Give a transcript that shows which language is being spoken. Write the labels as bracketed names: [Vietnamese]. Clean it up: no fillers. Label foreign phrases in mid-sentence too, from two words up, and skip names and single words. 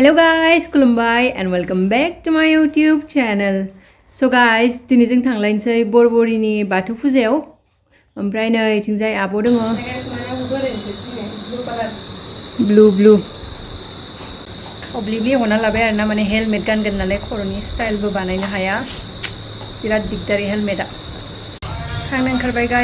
[English] Hello guys, खुलुमबाय and welcome back to my YouTube channel. So guys, [Bodo] दिनै जों थांलायनोसै बरबरिनि बाथौ फुजायाव. ओमफ्राय नै इथिंजाय आब' दङ. ब्लु अब्लिब्लि हना लाबाय आरोना माने हेलमेट गानगोन नालाय खर'नि स्टाइलबो बानायनो हाया. बिराद दिगदारि हेलमेटआ. थांनो ओंखारबाय गाइस.